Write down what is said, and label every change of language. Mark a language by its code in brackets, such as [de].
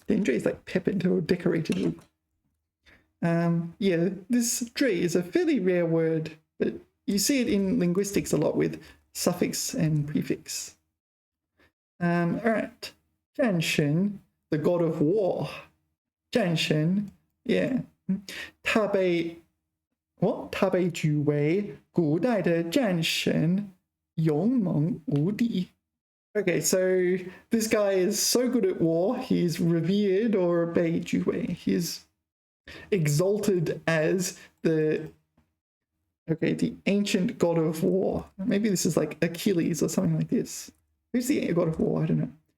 [en] 点缀 is like peppered or decorated. Yeah, this 缀 is a fairly rare word, but you see it in linguistics a lot with suffix and prefix. All right. 战神, the god of war. 战神, yeah. [zh] 他被举为古代的战神，勇猛无敌. [en] Okay, so this guy is so good at war, he's revered, or 被举为, he's exalted as the ancient god of war. Maybe this is like Achilles or something like this. Who's the god of war? I don't know.